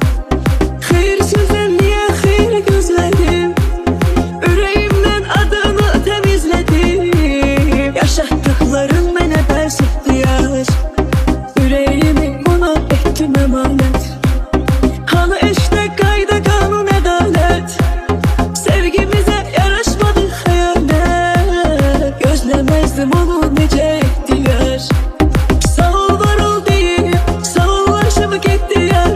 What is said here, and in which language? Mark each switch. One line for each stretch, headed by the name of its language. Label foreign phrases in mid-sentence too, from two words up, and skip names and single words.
Azerbaijani: Xeyrsizdən niyə xeyr gözlədim? Ürəyimdən adını təmizlədim. Yaşatdıqlarım mənə bəs etdiyar. Ürəyimi ona etdim əmanət.
Turkish: Hani işte kayda kanun adalet. Sevgimize yaraşmadı hıyanet. Gözlemezdim onu nece ettiler. Sağ ol var ol deyip sağollaşıp gitti yar.